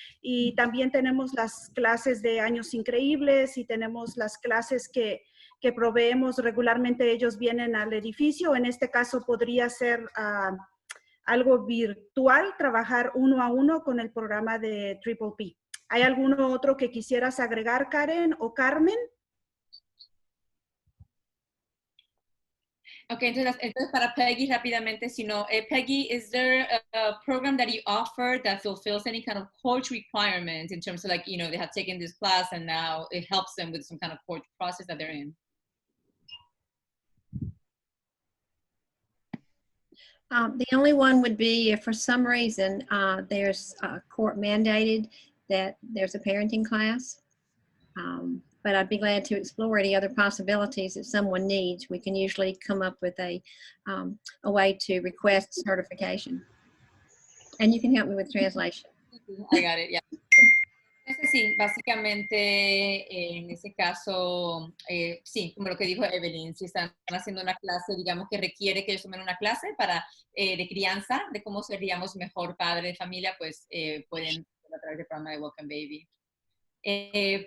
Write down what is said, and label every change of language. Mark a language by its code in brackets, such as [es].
[es] Y también tenemos las clases de Años Increíbles y tenemos las clases que proveemos regularmente. Ellos vienen al edificio. En este caso podría ser algo virtual, trabajar uno a uno con el programa de Triple P. ¿Hay alguno otro que quisieras agregar, Karen o Carmen? [en] Okay, [es] entonces para Peggy rápidamente, [en] Peggy, is there a program that you offer that fulfills any kind of course requirements in terms of like, you know, they have taken this class and now it helps them with some kind of course process that they're in? The only one would be if for some reason there's court mandated that there's a parenting class. But I'd be glad to explore any other possibilities that someone needs. We can usually come up with a way to request certification. And you can help me with translation. I got it, yeah. [es] Entonces, sí, básicamente en ese caso, sí, como lo que dijo Evelyn, si están haciendo una clase, digamos que requiere que ellos tomen una clase de crianza, de cómo seríamos mejor padre de familia, pues pueden a través del programa de Welcome Baby.